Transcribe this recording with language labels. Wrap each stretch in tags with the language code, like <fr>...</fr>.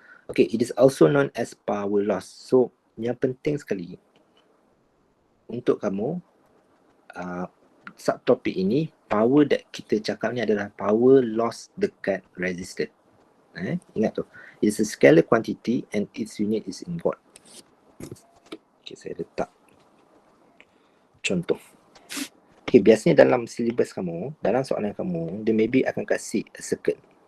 <en>Okay, it is also known as power loss.</en> <ms>So yang penting sekali untuk kamu subtopik ini, power that kita cakap ni adalah power loss dekat resistor. Ingat tu.</ms> <en>It's a scalar quantity and its unit is in watt.</en> <ms>Okay, saya letak contoh. Okay, biasanya dalam syllabus kamu, dalam soalan kamu, dia maybe akan kasih a circuit.</ms>